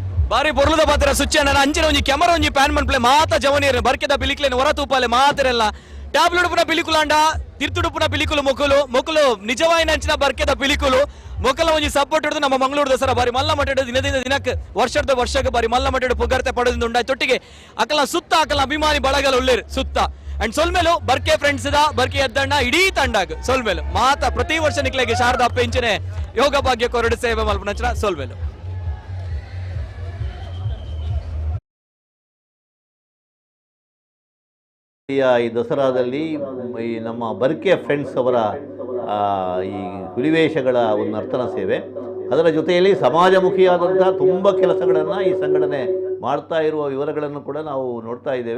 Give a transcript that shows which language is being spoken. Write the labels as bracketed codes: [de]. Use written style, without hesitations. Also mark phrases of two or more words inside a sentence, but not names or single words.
[tcy] ಬಾರಿ ಪೊರ್ಲದ ಪಾತ್ರ ಸುಚ್ಚಣ್ಣ ಅಂಚಿನ ಒಂಜಿ ಕ್ಯಾಮರಾ ಒಂಜಿ ಪ್ಯಾನ್ ಮನ್ಪ್ಲೆ ಮಾತ ಜವನಿಯರು ಬರ್ಕೆದ ಪಿಲಿಕ್ಲೇನು ಹೊರ ತೂಪಾಲೆ ಮಾತರೆಲ್ಲ ಟ್ಯಾಬ್ಲೆಟ್ ಪಿಲಿಕುಲಾಂಡ ತಿರ್ತುಡುಪುನ ಪಿಲಿಕುಲು ಮೊಕಲು ನಿಜವಾಯಿನ ಅಂಚಿನ ಬರ್ಕೆದ ಪಿಲಿಕುಲು ಮೊಕಲ ಒಂಜಿ ಸಪೋರ್ಟ್ ಹಿಡಿದು ನಮ್ಮ ಮಂಗಳೂರು ದಸರಾ ಬಾರಿ ಮಲ್ಲ ಮಟ್ಟಡು [kn] ದಿನದಿಂದ ದಿನಕ್ಕೆ ವರ್ಷಕ್ಕೆ [tcy] ಬಾರಿ ಮಲ್ಲ ಮಟ್ಟಡು ಪುಗರ್ತೆ ಪಡೆದು ಉಂಟಾಯ್ತು ತೊಟ್ಟಿಗೆ ಅಕಲ ಸುತ್ತ ಅಕಲ ಅಭಿಮಾನಿ ಬಳಗಲ ಉಳ್ಳೇರು ಸುತ್ತ ಅಂಡ್ ಸೊಲ್ಮೇಲು ಬರ್ಕೆ ಫ್ರೆಂಡ್ಸ್ ಬರ್ಕೆ ಎದ್ದಣ್ಣ ಇಡೀ ತಂಡಾಗ ಸೊಲ್ಮೇಲು ಮಾತ ಪ್ರತಿ ವರ್ಷ ನಿಕ್ಲೆಗೆ ಶಾರದಾ ಪೆಂಚನೆ ಯೋಗ ಭಾಗ್ಯ ಕೊರಡು ಸೇವೆ ಮಲ್ಪನಂಚಿನ ಸೊಲ್ಮೇಲು [kn] ಈ ದಸರಾದಲ್ಲಿ ಈ ನಮ್ಮ ಬರ್ಕೆ ಫ್ರೆಂಡ್ಸ್ ಅವರ ಈ ಹುಲಿವೇಷಗಳ ಒಂದು ನರ್ತನ ಸೇವೆ ಅದರ ಜೊತೆಯಲ್ಲಿ ಸಮಾಜಮುಖಿಯಾದಂಥ ತುಂಬ ಕೆಲಸಗಳನ್ನು ಈ ಸಂಘಟನೆ ಮಾಡ್ತಾ ಇರುವ ವಿವರಗಳನ್ನು ಕೂಡ ನಾವು ನೋಡ್ತಾ ಇದ್ದೇವೆ.